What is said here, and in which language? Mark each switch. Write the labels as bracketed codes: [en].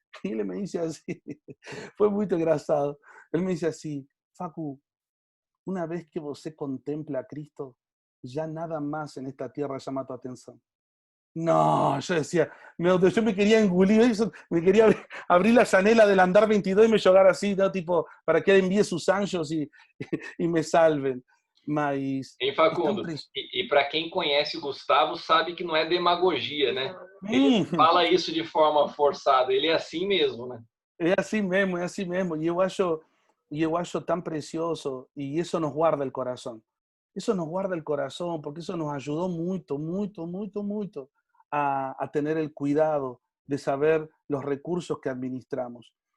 [es] Y él me dice así, fue muy [pt] engraçado. [es] Él me dice así, Facu, una vez que [pt] você contempla [es] a Cristo, ya nada más en esta tierra llama tu atención. No, yo decía, yo me quería [pt] engulir, [es] me quería abrir la [pt] janela [es] del [pt] andar [es] 22 y [pt] me jogar [es] así, ¿no? Tipo, para que él envíe sus [pt] anjos [es] y me salven. Mas Hein, es tan Facundo? precioso. [pt] E para quem conhece o Gustavo, sabe que não é demagogia, né? Ele não fala isso de forma forçada, ele é assim mesmo, né? [es] Es así mismo, es así mismo. Y yo tan precioso y eso nos guarda el corazón. Eso nos guarda el corazón porque eso nos ayudó mucho, mucho, mucho, mucho a tener el cuidado de saber los recursos que administramos.